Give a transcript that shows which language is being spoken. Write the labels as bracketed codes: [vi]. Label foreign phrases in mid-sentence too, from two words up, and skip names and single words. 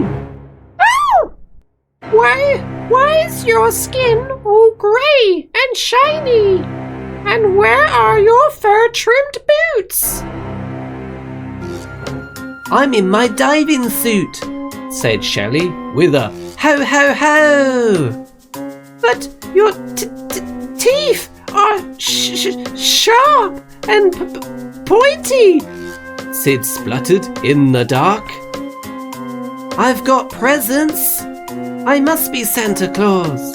[en] Oh! Why is your skin all grey and shiny? And where are your fur-trimmed boots? I'm in my diving suit. said Shelley with a ho ho ho. But your teeth are sharp and pointy, Sid spluttered in the dark. I've got presents. I must be Santa Claus.